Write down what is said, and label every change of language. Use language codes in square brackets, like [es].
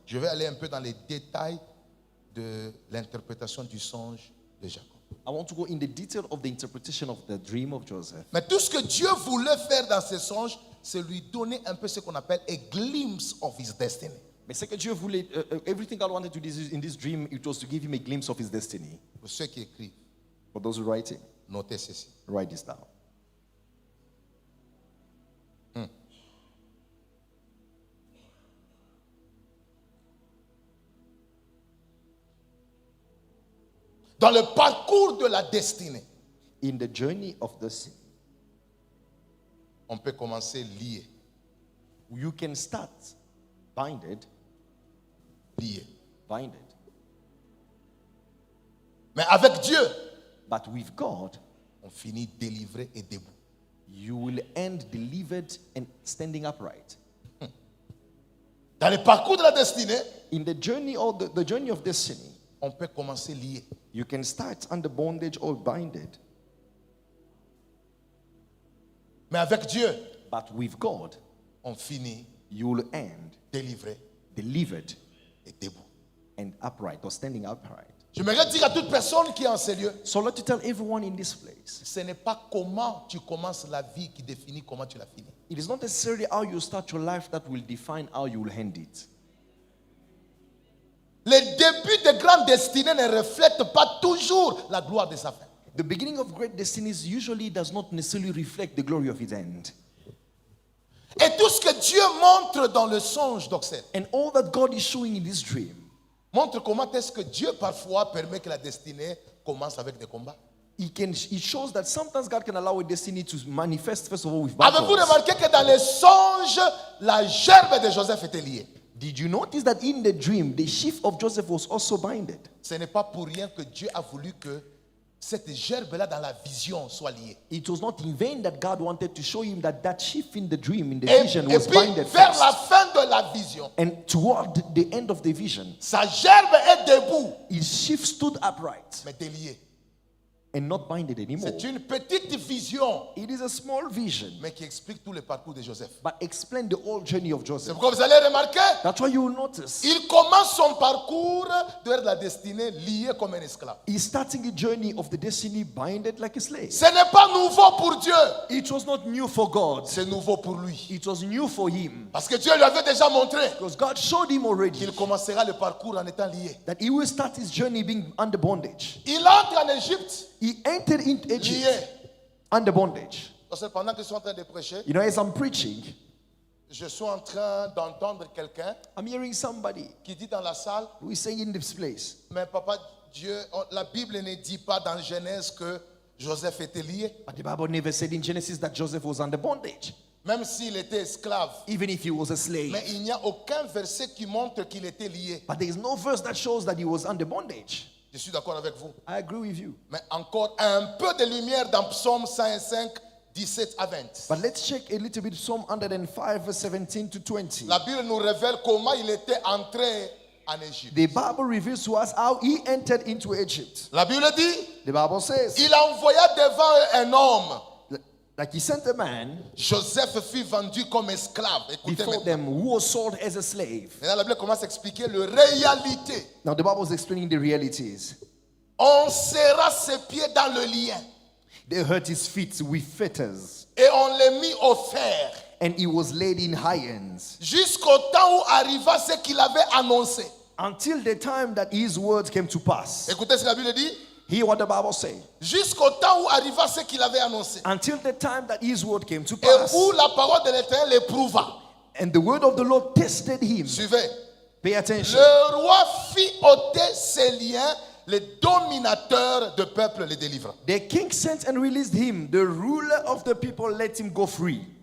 [fr] je vais aller un peu dans les détails de l'interprétation du songe de Jacob. [en] I want to go in the detail of the interpretation of the dream of Joseph. [fr] Mais tout ce que Dieu voulait faire dans ce songe, c'est lui donner un peu ce qu'on appelle [en] a glimpse of his destiny. [fr] Mais ce que Dieu voulait, [en] everything God wanted to do in this dream, it was to give him a glimpse of his destiny. [fr] Pour ceux qui écrivent, [en] For those who write it, [fr] notez ceci. [en] write this down. [fr] Dans le parcours de la destinée, [en] In the journey of the sea, [fr] on peut commencer lié, [en] you can start binded. [fr] lié. Mais avec Dieu, [en] But with God, [fr] on finit délivré et debout. [en] you will end delivered and standing upright. [fr] Dans le parcours de la destinée, [en] In the journey or the journey of destiny, [fr] on peut commencer lié. [en] you can start under bondage or binded. [fr] Mais avec Dieu, [en] But with God, [fr] on finit [en] you will end [fr] délivré [en] delivered [fr] et debout. [en] and upright or standing upright. [fr] J'aimerais dire à toute personne qui est en ces lieux, [en] So let me tell everyone in this place, [fr] ce n'est pas comment tu commences la vie qui définit comment tu la finis. [en] it is not necessarily how you start your life that will define how you will end it. [fr] Les débuts de grandes destinées ne reflètent pas toujours la gloire de sa fin. [en] The beginning of great destinies usually does not necessarily reflect the glory of its end. [fr] Et tout ce que Dieu montre dans le songe d'Oxel [en] And all that God is showing in this dream, [fr] montre comment est-ce que Dieu parfois permet que la destinée commence avec des combats. [en] it shows that sometimes God can allow a destiny to manifest first of all with [fr] Avez-vous [en] battles. [fr] remarqué que dans les songes, la gerbe de Joseph était liée? [en] Did you notice that in the dream, the sheaf of Joseph was also binded? [fr] Ce n'est pas pour rien que Dieu a voulu que cette gerbe-là dans la vision soit liée. [en] It was not in vain that God wanted to show him that sheaf in the dream, in the [fr] Et [en] vision, [fr] puis, [en] was binded [fr] vers [en] first. [fr] la fin de la vision, [en] And toward the end of the vision, [fr] sa gerbe est debout, [en] his sheaf stood upright [fr] mais déliée. [en] and not binded anymore. [fr] C'est une petite vision, [en] It is a small vision, [fr] mais qui explique tout le parcours de Joseph. [en] but explain the whole journey of [fr] C'est [en] Joseph. [fr] pourquoi vous allez remarquer, [en] That's why you will notice [fr] il commence son parcours vers la destinée lié comme un esclave. [en] he's starting a journey of the destiny binded like a slave. [fr] Ce n'est pas nouveau pour Dieu, [en] It was not new for God. [fr] c'est nouveau pour lui. [en] It was new for him. [fr] Parce que Dieu lui avait déjà montré [en] Because God showed him already [fr] qu'il commencera le parcours en étant lié. [en] that he will start his journey being under bondage. [fr] Il entre en Égypte [en] He entered into Egypt [fr] lié. [en] under bondage. [fr] Parce que pendant que je suis en train de prêcher, [en] You know, as I'm preaching, [fr] je suis en train d'entendre quelqu'un [en] I'm hearing somebody [fr] qui dit dans la salle, [en] who is saying in this place, [fr] mais papa, la Bible ne dit pas dans Genèse que Joseph était lié, [en] but the Bible never said in Genesis that Joseph was under bondage, [fr] même s'il était esclave. [en] even if he was a slave. [fr] Mais il n'y a aucun verset qui montre qu'il était lié. [en] But there is no verse that shows that he was under bondage. [fr] Je suis d'accord avec vous. [en] I agree with you. [fr] Mais encore un peu de lumière dans Psaume 105, 17 à 20. [en] But let's check a little bit Psalm 105, verse 17 to 20. [fr] La Bible nous révèle comment il était entré en Égypte. [en] The Bible reveals to us how he entered into Egypt. [fr] La Bible dit, [en] The Bible says, [fr] il envoya devant eux un homme. [en] like he sent a man [fr] Joseph fut vendu comme esclave. Écoutez [en] before [fr] maintenant. [en] them who was sold as a slave. [fr] Maintenant, la Bible commence à expliquer la réalité. [en] Now the Bible is explaining the realities. [fr] On serra ses pieds dans le lien [en] They hurt his feet with fetters, [fr] et on les mit au fer [en] and he was laid in irons [fr] jusqu'au temps où arriva ce qu'il avait annoncé. [en] until the time that his words came to pass. [fr] Écoutez ce que la Bible dit. [en] Hear what the Bible says. [fr] Jusqu'au temps où arriva ce qu'il avait annoncé. [en] Until the time that his word came to [fr] Et [en] pass. [fr] où la parole de l'Éternel l'éprouva. [en] And the word of the Lord tested him. [fr] Suivez. [en] Pay attention. [fr] Le roi fit ôter ses liens, le dominateur de peuple le délivra. [en] The king sent and released him. The ruler of the people let him go free.